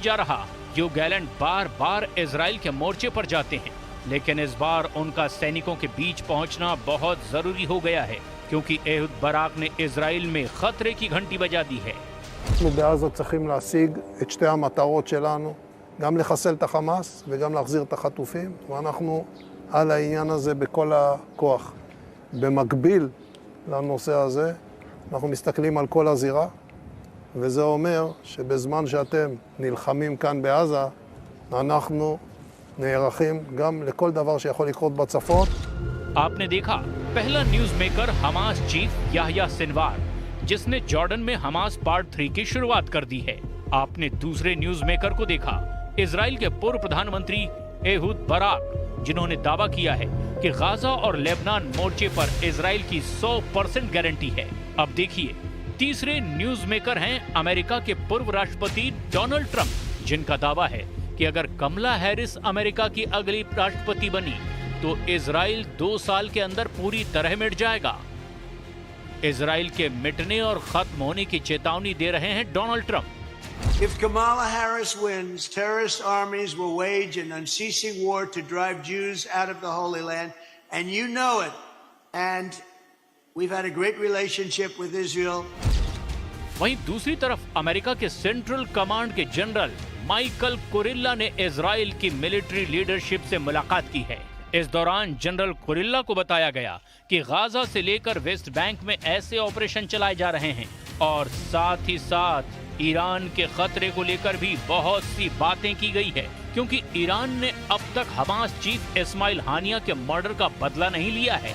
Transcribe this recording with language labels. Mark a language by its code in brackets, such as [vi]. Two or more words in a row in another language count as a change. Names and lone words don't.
[hi] जा रहा। योव गैलेंट बार बार इजराइल के मोर्चे पर जाते हैं, लेकिन इस बार उनका सैनिकों के बीच पहुंचना बहुत जरूरी हो गया है, क्योंकि एहुद बराक ने इजराइल में खतरे की घंटी बजा दी है। [he] אנחנו בעזה צריכים להשיג את שתי המטרות שלנו, גם לחסל את החמאס וגם להחזיר את החטופים, ואנחנו על העניין הזה בכל הכוח. במקביל לנושא הזה, אנחנו מסתכלים על כל הזירה, וזה אומר שבזמן שאתם נלחמים כאן בעזה, אנחנו נערכים גם לכל דבר שיכול לקרות בצפון. [hi] आपने देखा पहला [en] news maker [hi] हमास चीफ याह्या सिनवार, जिसने जॉर्डन में हमास पार्ट 3 की शुरुआत कर दी है। आपने दूसरे [en] news maker [hi] को देखा, इजराइल के पूर्व प्रधानमंत्री एहुद बराक, जिन्होंने दावा किया है कि गाजा और लेबनान मोर्चे पर इजराइल की 100% गारंटी है। अब देखिए तीसरे [en] news maker [hi] हैं अमेरिका के पूर्व राष्ट्रपति डोनाल्ड ट्रंप, जिनका दावा है कि अगर कमला हैरिस अमेरिका की अगली राष्ट्रपति बनी तो इजराइल 2 साल के अंदर पूरी तरह मिट जाएगा। इजराइल के मिटने और खत्म होने की चेतावनी दे रहे हैं डोनाल्ड ट्रंप। [en] If Kamala Harris wins, terrorist armies will wage an unceasing war to drive Jews out of the Holy Land, and you know it. And we've had a great relationship with Israel. [hi] वहीं दूसरी तरफ अमेरिका के सेंट्रल कमांड के जनरल माइकल कुरिल्ला ने इजराइल की [en] military leadership [hi] से मुलाकात की है। इस दौरान जनरल कुरिल्ला को बताया गया कि गाजा से लेकर वेस्ट बैंक में ऐसे ऑपरेशन चलाए जा रहे हैं और साथ ही साथ ईरान के खतरे को लेकर भी बहुत सी बातें की गई है, क्योंकि ईरान ने अब तक हमास चीफ इस्माइल हानिया के मर्डर का बदला नहीं लिया है।